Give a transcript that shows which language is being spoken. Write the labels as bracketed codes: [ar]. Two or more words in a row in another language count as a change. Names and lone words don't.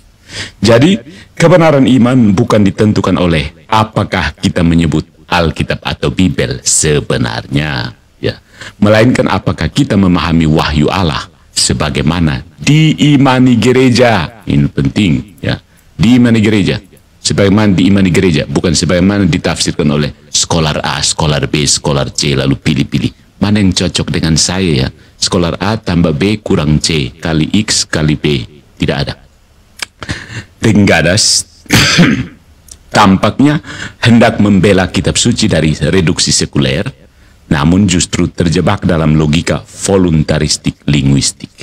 [id] Jadi, kebenaran iman bukan ditentukan oleh apakah kita menyebut Alkitab atau Bibel sebenarnya, ya, melainkan apakah kita memahami wahyu Allah sebagaimana diimani gereja. Ini penting, ya. Diimani gereja, sebagaimana diimani gereja, bukan sebagaimana ditafsirkan oleh skolar A, skolar B, skolar C, lalu pilih-pilih. Mana yang cocok dengan saya, ya? Skolar A tambah B kurang C, kali X kali B. Tidak ada. Tenggadas tampaknya hendak membela kitab suci dari reduksi sekuler, namun justru terjebak dalam logika voluntaristik linguistik.